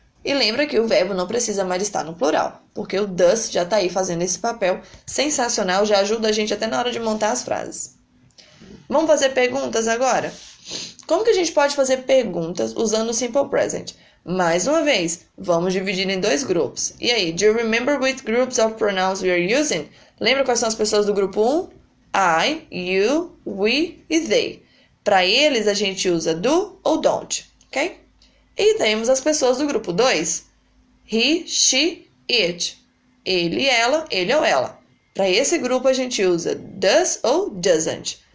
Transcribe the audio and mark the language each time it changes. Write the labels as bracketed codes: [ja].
[pt] E lembra que o verbo não precisa mais estar no plural, porque o does já está aí fazendo esse papel sensacional, já ajuda a gente até na hora de montar as frases. Vamos fazer perguntas agora? Como que a gente pode fazer perguntas usando o Simple Present? Mais uma vez, vamos dividir em dois grupos. E aí, [en] do you remember which groups of pronouns we are using? [pt] Lembra quais são as pessoas do grupo 1? I, you, we e they. Para eles, a gente usa do ou don't, ok? E temos as pessoas do grupo 2. He, she, it. Ele, ela, ele ou ela. Para esse grupo, a gente usa does ou doesn't.